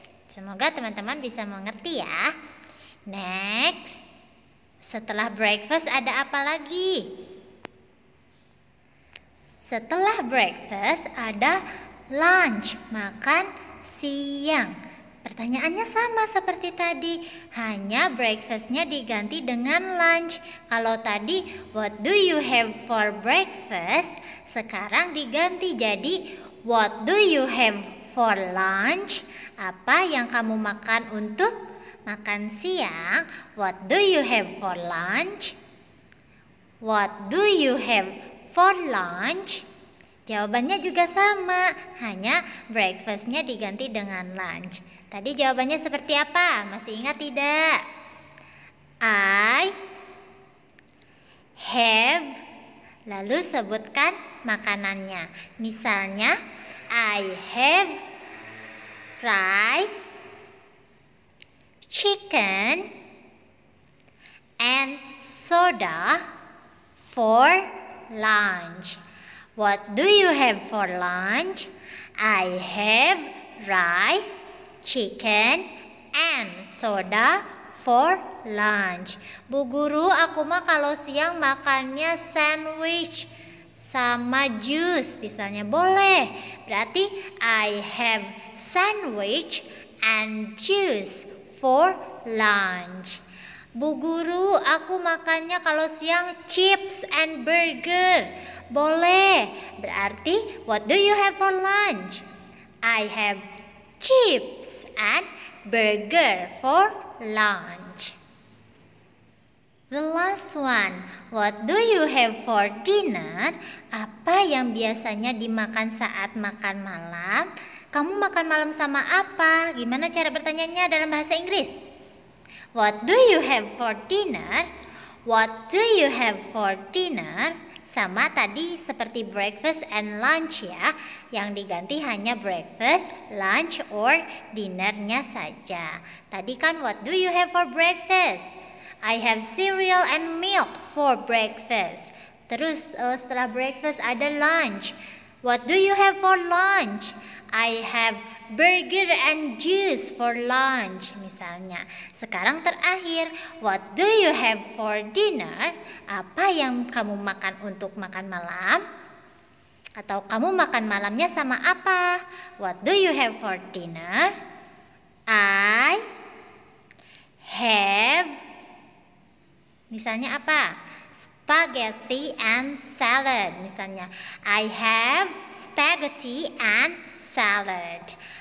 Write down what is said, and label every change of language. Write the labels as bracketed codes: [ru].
[id] Semoga teman-teman bisa mengerti ya. Next, setelah breakfast ada apa lagi? Setelah breakfast ada lunch, makan siang. Pertanyaannya sama seperti tadi, hanya breakfastnya diganti dengan lunch. [en] Kalau tadi what do you have for breakfast, sekarang diganti jadi what do you have for lunch? [id] Apa yang kamu makan untuk makan siang? [en] What do you have for lunch? What do you have for lunch? [id] Jawabannya juga sama, hanya breakfastnya diganti dengan lunch. Tadi jawabannya seperti apa? Masih ingat tidak? I have, lalu sebutkan makanannya. [en] Misalnya, I have rice, chicken, and soda for lunch. What do you have for lunch? I have rice, chicken, and soda for lunch. [id] Bu Guru, aku mah kalau siang makannya sandwich sama jus misalnya. [en] Boleh, berarti I have sandwich and juice for lunch. [id] Bu Guru, aku makannya kalau siang chips and burger. [en] Boleh, berarti what do you have for lunch? I have chips and burger for lunch. The last one, what do you have for dinner? [id] Apa yang biasanya dimakan saat makan malam? Kamu makan malam sama apa? Gimana cara bertanyanya dalam bahasa Inggris? [en] What do you have for dinner? What do you have for dinner? [id] Sama tadi seperti breakfast and lunch ya. Yang diganti hanya breakfast, lunch, or dinnernya saja. [en] Tadi kan what do you have for breakfast? I have cereal and milk for breakfast. Terus setelah breakfast ada lunch. What do you have for lunch? I have burger and juice for lunch. Misalnya. Sekarang terakhir, what do you have for dinner? [id] Apa yang kamu makan untuk makan malam? Atau kamu makan malamnya sama apa? [en] What do you have for dinner? I have, misalnya apa? Spaghetti and salad. Misalnya, I have spaghetti and salad.